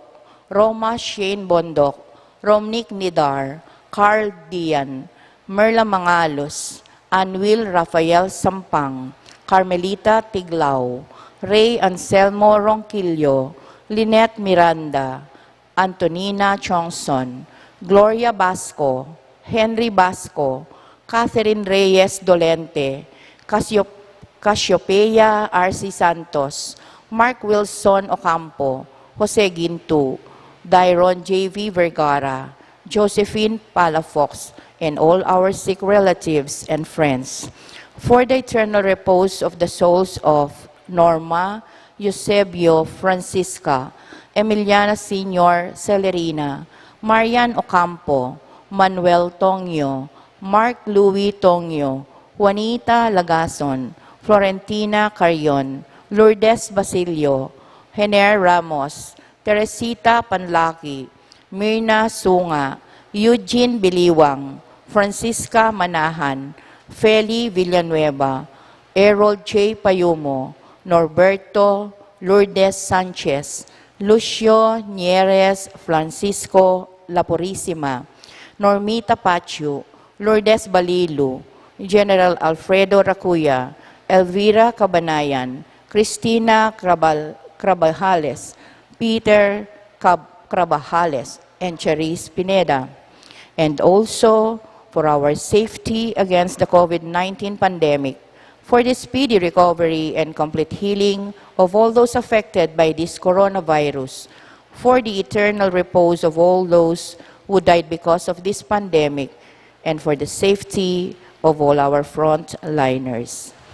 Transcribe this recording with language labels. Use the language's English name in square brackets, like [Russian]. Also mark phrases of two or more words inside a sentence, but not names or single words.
[English] Roma Shane Bondok, Romnick Nidar, Carl Dian, Merla Mangalos, Anwil Rafael Sampang, Carmelita Tiglao, Ray Anselmo Ronquillo, Lynette Miranda, Antonina Chongson, Gloria Basco, Henry Basco, Catherine Reyes Dolente, Cassiopeia R.C. Santos, Mark Wilson Ocampo, Jose Gintu, Dairon J.V. Vergara, Josephine Palafox, and all our sick relatives and friends. For the eternal repose of the souls of Norma, Eusebio, Francisca, Emiliana Senior Celerina, Marian Ocampo, Manuel Tongyo, Mark Louis Tongyo, Juanita Lagason, Florentina Carion, Lourdes Basilio, Hener Ramos, Teresita Panlaki, Myrna Sunga, Eugene Biliwang, Francisca Manahan, Feli Villanueva, Errol J. Payumo, Norberto Lourdes Sanchez, Lucio Nieres Francisco Lapurisima, Normita Pachu, Lourdes Balilu, General Alfredo Racuya, Elvira Cabanayan, Cristina Crabajales, Peter Crabajales, and Cherise Pineda. And also for our safety against the COVID-19 pandemic, for the speedy recovery and complete healing of all those affected by this coronavirus, for the eternal repose of all those who died because of this pandemic, and for the safety of all our frontliners.